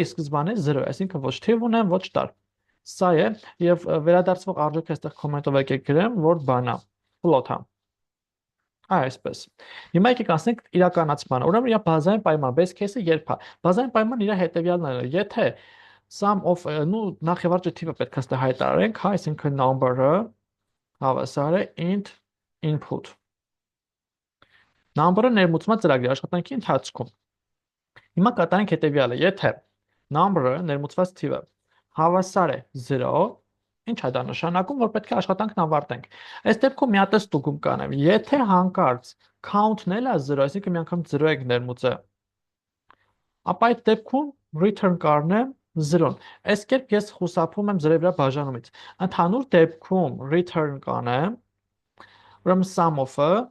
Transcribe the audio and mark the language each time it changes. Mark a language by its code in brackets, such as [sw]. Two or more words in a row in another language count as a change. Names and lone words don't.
[hy] ի սկզբանե 0 է, այսինքն ոչ թիվ ունեմ, ոչ տար։ Սա է, եւ վերադարձվող արժեքը այստեղ կոմենտով եկեք գրեմ, որ բանա, float-ը։ Այսպես։ Հիմա եկեք ասենք իրականացմանը։ Ուրեմն իրա բազային պայման, [en] base case- [hy] ը երբ է։ Բազային պայման իր հետևյալն է, եթե [en] sum of [hy] նախ եւ առաջ թիվը պետք է ստե հայտարարենք, հա, այսինքն number-ը հավասար է [en] int input։ [hy] Number-ը ներմուծվում է ծրագրի աշխատանքի ընթացքում։ Հիմա կատարենք հետևյալը, եթե number-ը ներմուծված թիվը հավասար է 0, ինչ է դա նշանակում, որ պետք է աշխատանքն ավարտենք։ Այս դեպքում մի հատ է ստուգում կանեմ, եթե հանկարծ count-ն էլ է 0, այսինքն մի անգամ 0 եք ներմուծել, ապա այդ դեպքում return կառնեմ 0-ն։ Այս կերպ ես խուսափում եմ 0-ի վրա բաժանումից։ Ընդհանուր դեպքում return կանեմ, ուրեմն [en] sum of- [hy] ը